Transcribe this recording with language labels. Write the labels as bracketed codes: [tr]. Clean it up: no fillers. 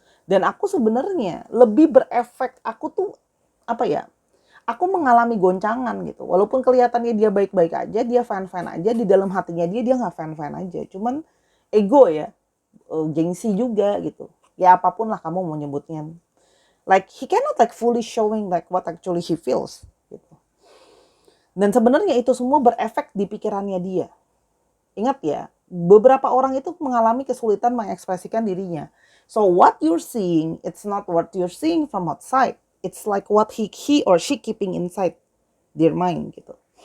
[id] Dan aku sebenarnya lebih berefek, aku tuh apa ya? Aku mengalami goncangan gitu. Walaupun kelihatannya dia baik-baik aja, dia fine-fine aja, di dalam hatinya dia nggak fine-fine aja. Cuman ego ya, gengsi juga gitu. Ya apapun lah kamu mau nyebutnya. [en] Like he cannot like fully showing like what actually he feels gitu. [id] Dan sebenarnya itu semua berefek di pikirannya dia. Ingat ya, beberapa orang itu mengalami kesulitan mengekspresikan dirinya. [en] So what you're seeing, it's not what you're seeing from outside. It's like what he or she keeping inside their mind gitu.